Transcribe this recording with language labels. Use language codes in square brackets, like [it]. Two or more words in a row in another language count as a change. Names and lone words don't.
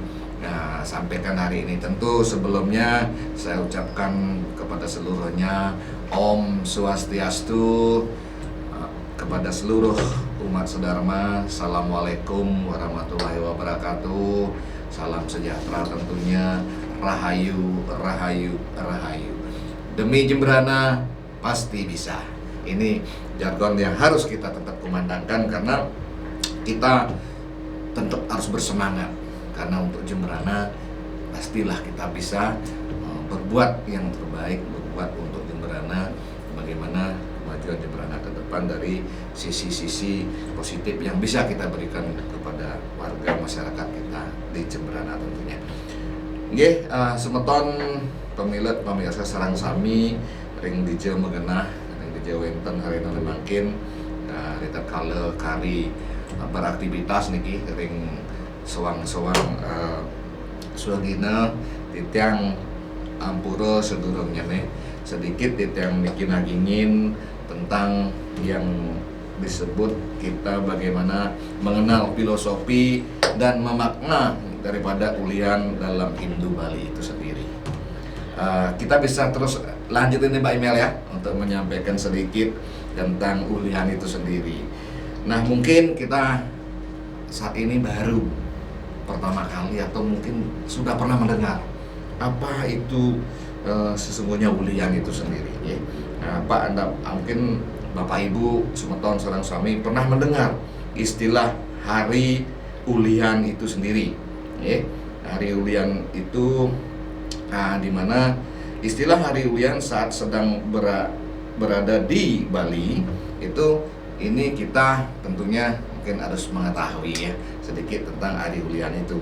[id] Nah, sampaikan hari ini. Tentu sebelumnya saya ucapkan kepada seluruhnya [sa] Om Swastiastu, [id] kepada seluruh umat Sedharma, [ar] السلام عليكم ورحمة الله وبركاته. [id] Salam sejahtera tentunya, [ban] rahayu, rahayu, rahayu. [id] Demi Jembrana pasti bisa. Ini jargon yang harus kita tetap kumandangkan, karena kita tetap harus bersemangat, karena untuk Jembrana pastilah kita bisa berbuat yang terbaik, berbuat untuk Jembrana, bagaimana kemajuan Jembrana ke depan dari sisi-sisi positif yang bisa kita berikan kepada warga masyarakat kita di Jembrana tentunya. [ban] Semeton pemilet pemirsa sarang sami ring dijeu megenah ring dijeu wenten harina mangkin rita kala kari beraktivitas niki ring sewang-sewang suagina titiang ampura sedurungnya nih [id] sedikit [ban] titiang niki nagingin [id] tentang yang disebut kita bagaimana mengenal filosofi dan memakna daripada ulihan dalam Hindu Bali itu sendiri. Kita bisa terus lanjutin nih Mbak Imel ya untuk menyampaikan sedikit tentang ulihan itu sendiri. Nah, mungkin kita saat ini baru pertama kali atau mungkin sudah pernah mendengar apa itu sesungguhnya ulian itu sendiri ya. Apa Anda mungkin Bapak Ibu [ban] semeton sareng sami [id] pernah mendengar istilah hari ulian itu sendiri ya. Hari ulian itu di mana istilah hari ulian saat sedang berada di Bali itu, ini kita tentunya mungkin harus mengetahui ya sedikit tentang hari ulian itu.